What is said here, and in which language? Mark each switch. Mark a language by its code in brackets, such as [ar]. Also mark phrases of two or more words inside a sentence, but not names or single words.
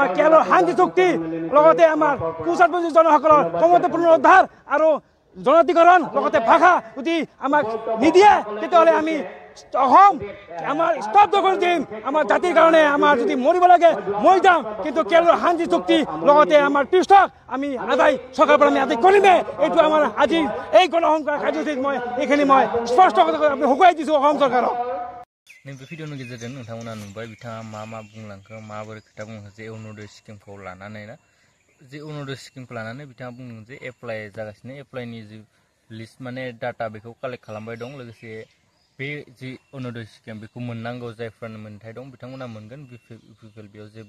[as] কেৰেলৰ শান্তি চুক্তি লগতে আমাৰ কুচাতপন্থী জনসকলৰ ক্ষমতা পুনৰুদ্ধাৰ আৰু জনতিকৰণ লগতে ভাষা যদি আমাক নিদিয়ে তেতিয়াহ'লে আমি অসম আমাৰ স্তব্ধ কৰি দিম আমাৰ জাতিৰ কাৰণে আমাৰ যদি মৰিব লাগে মৰি যাম কিন্তু কেৰেলৰ শান্তি চুক্তি লগতে আমাৰ পৃষ্ঠক আমি আদায় চৰকাৰৰ পৰা আমি আদায় কৰিমেই এইটো আমাৰ আজিৰ এই গণসংকাৰ কাৰ্যসূচীত মই এইখিনি মই স্পষ্ট কথা আমি শুকুৱাই দিছোঁ অসম চৰকাৰক [brx] नैबे भिडिअनि गेजेरजों नोंथांमोना नुबाय बिथाङा मा बुंलांखो माबोरै खोथा बुंलांखो जे अरुणोदय स्किमखौ लानानै ना जे अरुणोदय स्किमखौ लानानै बिथाङा बुंदों जे एप्लाइ जागासिनो एप्लाइनि जि लिस्ट माने डाटा बेखौ कालेक्ट खालामबाय दं लोगोसे बे जि अरुणोदय स्किम बेखौ मोननांगौ जायफोरनो मोन्थाय दं बिथांमोना मोनगोन बिपिएल बेयाव जेबो